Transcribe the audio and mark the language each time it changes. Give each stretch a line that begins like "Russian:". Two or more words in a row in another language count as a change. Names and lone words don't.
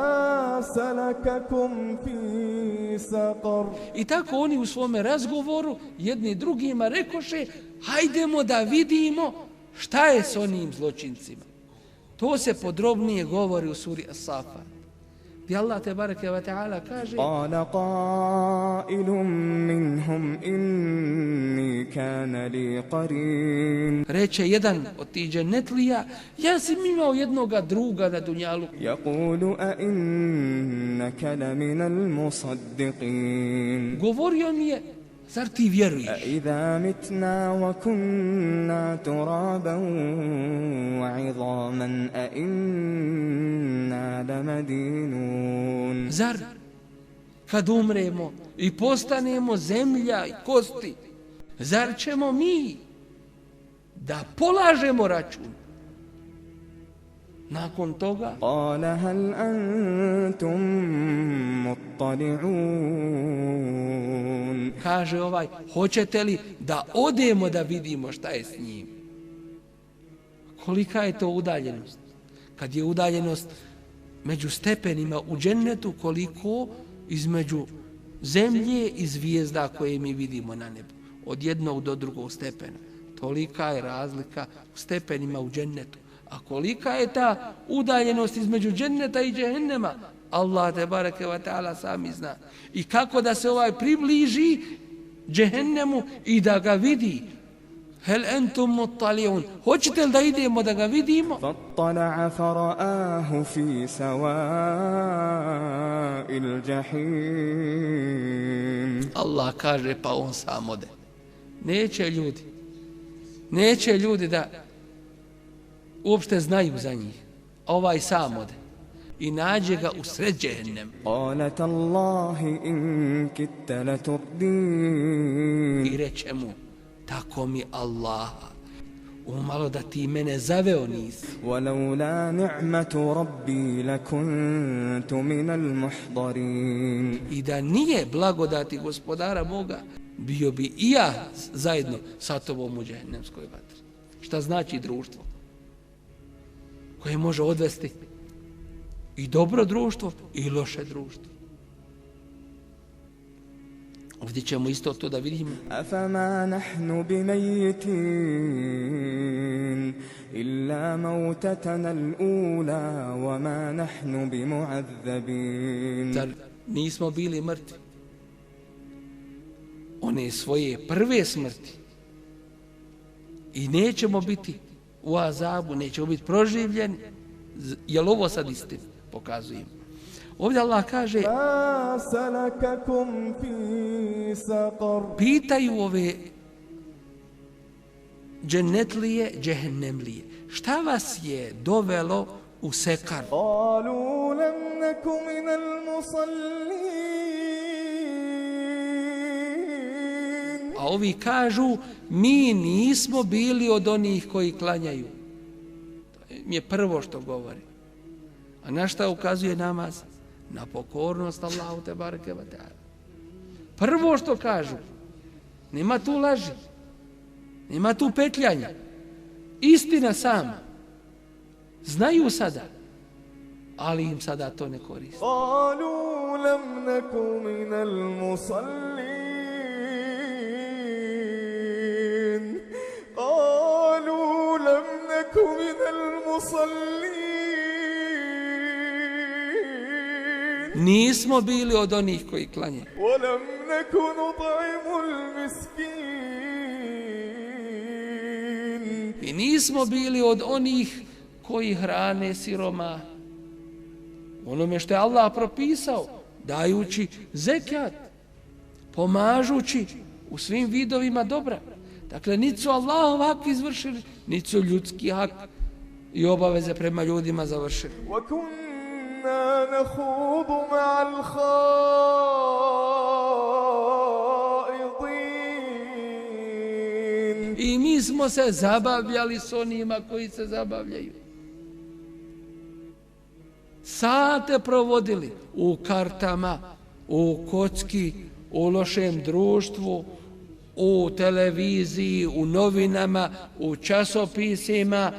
Bosnian: I tako oni u svome razgovoru jedni drugima rekoše, hajdemo da vidimo šta je s onim zločincima. To se podrobnije govori u suri As-Safat. Gdje Allah
Arabic: تبارك وتعالى
Bosnian: kaže:
Arabic: "قال قائل منهم إني كان لي قرين."
Bosnian: Reče jedan od tih džennetlija, ja sam imao jednoga druga na dunjalu.
Arabic: يقول أإنك لمن المصدقين.
Bosnian: Govorio mi je, Zar ti vjeruješ?
Arabic: أإذا متنا وكنا ترابا وعظاما أإنا لمدينون
Bosnian: Zar kad umremo i postanemo zemlja i kosti, zar ćemo mi da polažemo račun? Nakon toga
Arabic: قال هل أنتم مطلعون
Bosnian: kaže hoćete li da odemo da vidimo šta je s njim? Kolika je to udaljenost? Kad je udaljenost među stepenima u džennetu, koliko između zemlje i zvijezda koje mi vidimo na nebu. Od jednog do drugog stepena. Tolika je razlika u stepenima u džennetu. A kolika je ta udaljenost između dženneta i džehennema? Allah
Arabic: تبارك وتعالى
Bosnian: sami zna. I kako da se približi džehennemu i da ga vidi?
Arabic: هل أنتم مطلعون?
Bosnian: Hoćete li da idemo da ga vidimo?
Arabic: فاطلع فرآه في سواء الجحيم
Bosnian: Allah kaže pa on sam ode. Neće ljudi da uopšte znaju za njih. Ovaj sam ode i nađe ga u sred džehennema.
Arabic: قال تالله إن كدت لتردين
Bosnian: I reče mu, tako mi Allaha, umalo da ti mene zaveo nisi.
Arabic: ولولا نعمة ربي لكنت من المحضرين
Bosnian: I da nije blagodati gospodara moga, bio bi i ja zajedno sa tobom u džehennemskoj vatri. Šta znači društvo koje može odvesti i dobro društvo i loše društvo? Ovdje ćemo isto to da vidimo.
Arabic: أفما نحن بميتين إلا موتتنا الأولى وما نحن بمعذبين
Bosnian: Zar nismo bili mrtvi? One svoje prve smrti. I nećemo biti u azabu, nećemo biti proživljeni. Jel ovo sad istina? Pokazujem. Ovdje Allah kaže,
Arabic: ما سلككم في سقر
Bosnian: pitaju ove džennetlije, džehennemlije, šta vas je dovelo u sekar?
Arabic: قالوا لم نك من المصلين
Bosnian: A ovi kažu, mi nismo bili od onih koji klanjaju. To je prvo što govori. A na šta ukazuje namaz? Na pokornost Allahu
Arabic: تبارك وتعالى.
Bosnian: Prvo što kažu, nema tu laži, nema tu petljanja. Istina sama. Znaju sada, ali im sada to ne koristi.
Arabic: قالوا لم نك من المصلين قالوا لم نك من المصلين
Bosnian: Nismo bili od onih koji klanjaju.
Arabic: ولم نك نطعم المسكين
Bosnian: I nismo bili od onih koji hrane siroma. Onome što je Allah propisao, dajući zekat, pomažući u svim vidovima dobra. Dakle, niti su Allahov hak izvršili, niti su ljudski hak i obaveze prema ljudima završili.
Arabic: وكنا نخوض مع الخائضين
Bosnian: I mi smo se zabavljali s onima koji se zabavljaju. Sate provodili u kartama, u kocki, u lošem društvu, u televiziji, u novinama, u časopisima.